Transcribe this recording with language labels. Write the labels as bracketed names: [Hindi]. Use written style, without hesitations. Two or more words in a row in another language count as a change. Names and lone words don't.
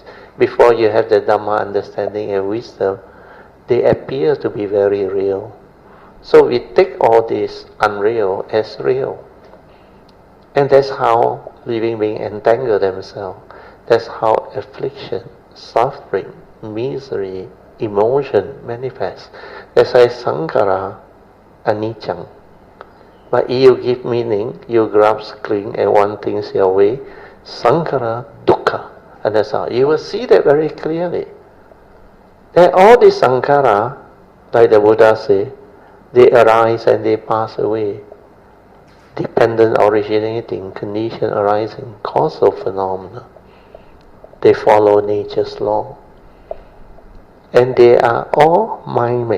[English] Before you have the Dhamma understanding and wisdom, they appear to be very real. So we take all this unreal as real. And that's how living beings entangle themselves. That's how affliction, suffering, misery, emotion manifests. That's why [Pali] sankhara, anicca. [English] But if you give meaning, you grasp, cling, and want things your way, [Pali] sankhara, dukkha. [English] And that's how you will see that very clearly. That all these sankhara, like the Buddha say, they arise and they pass away. Dependent originating, condition arising, causal phenomena. They follow nature's law. And they are all mind-made.